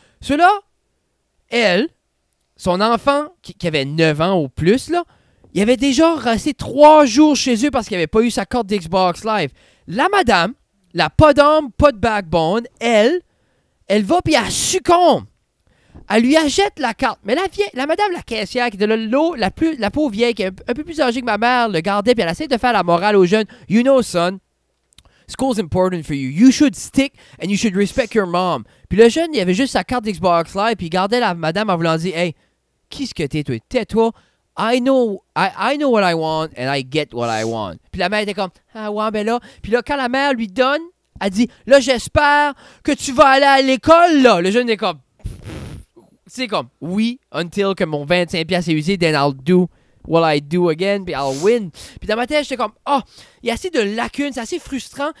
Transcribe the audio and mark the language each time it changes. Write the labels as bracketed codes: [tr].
[fr] Cela, elle, son enfant, qui avait 9 ans ou plus, là, il avait déjà resté 3 jours chez eux parce qu'il avait pas eu sa carte d'Xbox Live. La madame, la pas d'âme, pas de backbone, elle va puis elle succombe. Elle lui achète la carte. Mais la madame, la caissière, qui était là, la pauvre vieille, qui est un peu plus âgée que ma mère, le gardait, puis elle essaie de faire la morale aux jeunes. [en] You know, son, school's important for you. You should stick and you should respect your mom. [fr] Puis le jeune, il avait juste sa carte d'Xbox Live, puis il gardait la madame en voulant dire, hey, qui est-ce que t'es, toi? Tais-toi. [en] I know what I want and I get what I want. [fr] Puis la mère était comme, ah ouais, ben là. Puis là, quand la mère lui donne, elle dit, là, j'espère que tu vas aller à l'école, là. Le jeune est comme, c'est comme, oui, [en] until [fr] que mon 25$ est usé, [en] then I'll do what I do again, [fr] puis [en] I'll win. [fr] Puis dans ma tête, j'étais comme, il y a assez de lacunes, c'est assez frustrant.